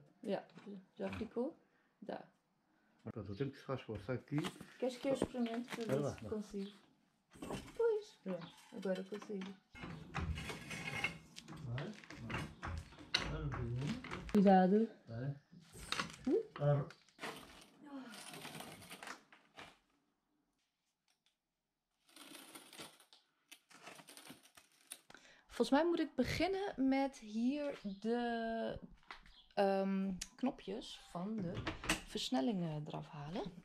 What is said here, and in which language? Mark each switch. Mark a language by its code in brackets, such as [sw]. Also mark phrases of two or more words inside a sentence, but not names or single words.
[pt] Já ficou? Dá. Pronto, eu tenho que se faz força aqui. Queres que eu experimente para ver se consigo? Pois, pronto, agora consigo. Vai. Cuidado. Vai. [nl] Volgens mij moet ik beginnen met hier de knopjes van de versnellingen eraf halen.